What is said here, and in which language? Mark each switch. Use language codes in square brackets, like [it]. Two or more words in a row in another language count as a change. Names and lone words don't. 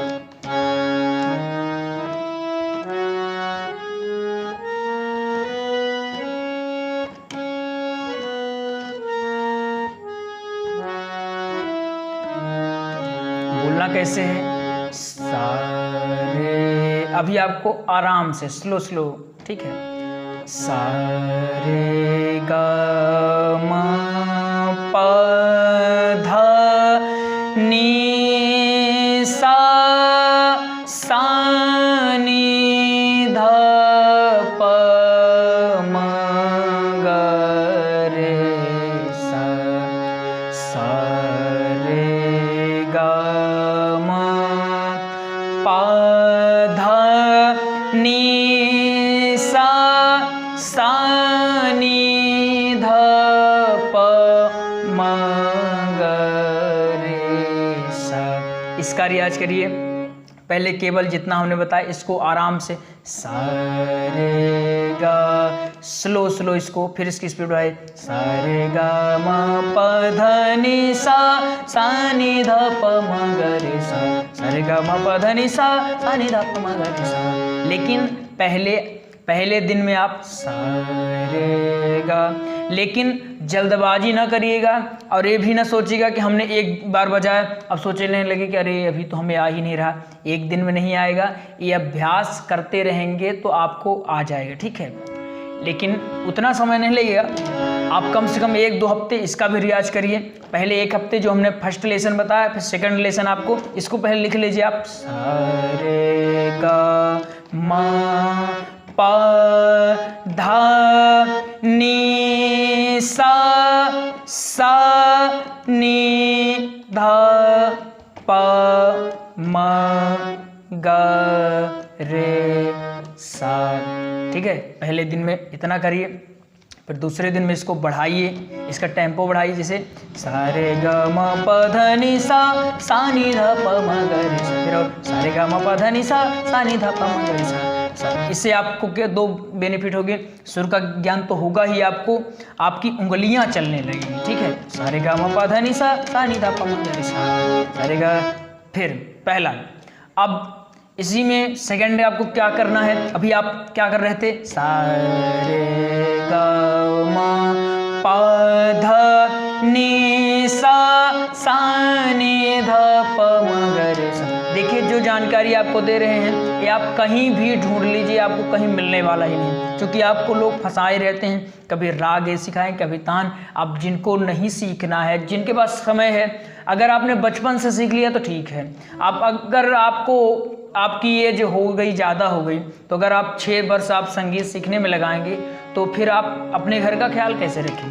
[hi] बोलना कैसे है, सारे, अभी आपको आराम से [en] slow slow, [hi] ठीक है, सारे ग म प ध नी सा सा नी ध प म ग रे सा, सा रे ग म प ध नी सा सा नी ध प म ग रे सा। इसका रियाज करिए। पहले केवल जितना हमने बताया इसको आराम से, सा रे गा, [en] slow slow [hi] इसको, फिर इसकी स्पीड बढ़ाए, सा रे गा म प ध नि सा सा नि ध प म ग रे सा, सा रे गा म प ध नि सा सा नि ध प म ग रे सा। लेकिन पहले दिन में आप सारेगा, लेकिन जल्दबाजी ना करिएगा और ये भी ना सोचिएगा कि हमने एक बार बजाया अब सोचने लगे कि अरे अभी तो हमें आ ही नहीं रहा। एक दिन में नहीं आएगा, ये अभ्यास करते रहेंगे तो आपको आ जाएगा। ठीक है, लेकिन उतना समय नहीं लगेगा, आप कम से कम 1-2 हफ्ते इसका भी रियाज करिए। पहले 1 हफ्ते जो हमने [en] first lesson [hi] बताया, फिर [en] second lesson [hi] आपको, इसको पहले लिख लीजिए आप, सारेगा मा प ध नी सा सा नी ध प म ग रे सा। ठीक है, पहले दिन में इतना करिए, फिर दूसरे दिन में इसको बढ़ाइए, इसका टेम्पो बढ़ाइए, जैसे सारे ग म प ध नि सा सा नि ध प म ग रे सा, फिर और सारे ग म प ध नि सा सा नि ध प म ग रे सा। इससे आपको क्या 2 बेनिफिट हो गए, सुर का ज्ञान तो होगा ही आपको, आपकी उंगलियां चलने लगेंगी। ठीक है, सारे ग म प ध नि सा सा नि ध प म ग रे सा, सारे ग। फिर पहला, अब इसी में [en] second day [hi] आपको क्या करना है, अभी आप क्या कर रहे थे, सारे ग म प ध नि सा सा नि ध प म ग रे सा। देखिए जो जानकारी आपको दे रहे हैं ये आप कहीं भी ढूंढ लीजिए, आपको कहीं मिलने वाला ही नहीं, क्योंकि आपको लोग फंसाए रहते हैं, कभी राग ये सिखाएं, कभी तान। अब जिनको नहीं सीखना है, जिनके पास समय है, अगर आपने बचपन से सीख लिया तो ठीक है। आप अगर आपकी एज हो गई, ज़्यादा हो गई, तो अगर आप 6 वर्ष आप संगीत सीखने में लगाएंगे तो फिर आप अपने घर का ख्याल कैसे रखेंगे।